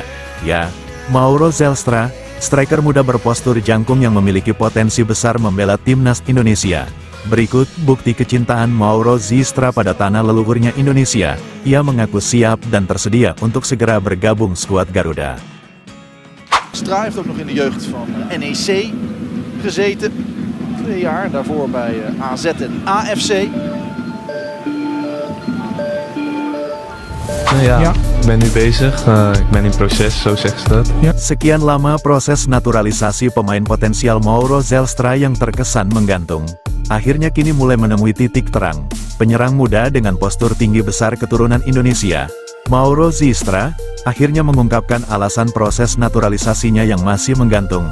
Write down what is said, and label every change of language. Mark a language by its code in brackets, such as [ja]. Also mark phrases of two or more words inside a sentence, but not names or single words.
[id] Ya, Mauro Zijlstra, striker muda berpostur jangkung yang memiliki potensi besar membela Timnas Indonesia. Berikut bukti kecintaan Mauro Zijlstra pada tanah leluhurnya Indonesia. Ia mengaku siap dan tersedia untuk segera bergabung skuad Garuda. [nl] Stra heeft ook nog in de jeugd van NEC gezeten. 2 jaar, daarvoor bij AZ en AFC. Nou ja, ik ben nu bezig. Ik ben in proces, zo zeggen ze dat. [id] Sekian lama proses naturalisasi pemain potensial Mauro Zijlstra yang terkesan menggantung. Akhirnya kini mulai menemui titik terang. Penyerang muda dengan postur tinggi besar keturunan Indonesia, Mauro Zijlstra, akhirnya mengungkapkan alasan proses naturalisasinya yang masih menggantung.